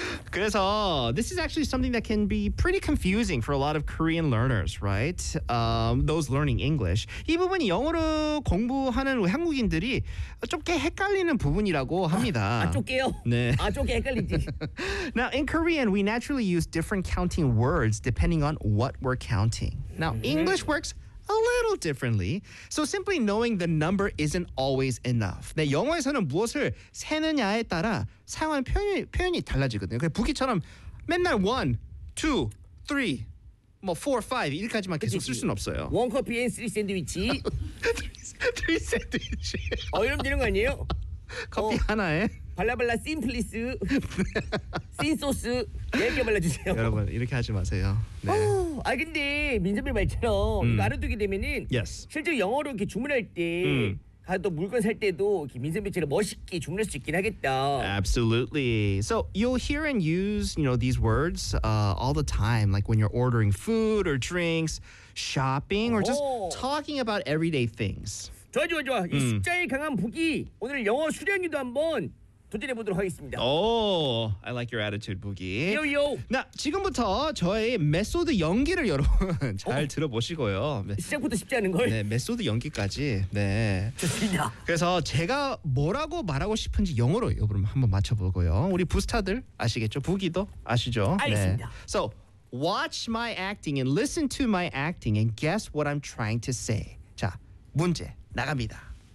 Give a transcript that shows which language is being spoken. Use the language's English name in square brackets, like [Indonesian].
[English] 그래서 this is actually something that can be pretty confusing for a lot of Korean learners, right? Those learning English. [Korean] 이 부분이 영어로 공부하는 한국인들이 좀게 헷갈리는 부분이라고 합니다. 아, 쪼개요? 네. 아, 쪼개 헷갈리지. [English] Now, in Korean, we naturally use different counting words depending on what we're counting. Now, English works a little differently. So simply knowing the number isn't always enough. [Korean] 네, 영어에서는 무엇을 세느냐에 따라 사용하는 표현이 달라지거든요. 그래서 부기처럼 맨날 1, 2, 3, 뭐 4, 5 이렇게까지만 계속 쓸 수는 없어요. [English] 원 커피 앤 쓰리 샌드위치. 쓰리 샌드위치. [Korean] 어, 이러면 되는 거 아니에요? 커피 어. 하나에. 발라발라 심플리스 신소스 얇게 발라주세요. 여러분 이렇게 하지 마세요. 네. 아 근데 민선배 말처럼 이거 알아두게 되면은 [English] yes. [Korean] 실제 영어로 이렇게 주문할 때 또 물건 살 때도 이렇게 민선배처럼 멋있게 주문할 수 있긴 하겠다. [English] Absolutely. So you'll hear and use you know these words all the time, like when you're ordering food or drinks, shopping or just talking about everyday things. [Korean] 좋아 좋아 좋아. 이 숫자에 강한 부기 오늘 영어 수련기도 한번. 도전해 보도록 하겠습니다. [English] I like your attitude, Boogie. Yo yo. [Korean] 나 지금부터 저의 메소드 연기를 여러분 잘 들어보시고요. 시작부터 쉽지 않은 걸. 네, 메소드 연기까지. 네. 좋습니다. 그래서 제가 뭐라고 말하고 싶은지 영어로 여러분 한번 맞춰보고요. 우리 부스타들 아시겠죠? 부기도 아시죠? 알겠습니다. [English] 네. So watch my acting and listen to my acting and guess what I'm trying to say. [Korean] 자, 문제 나갑니다.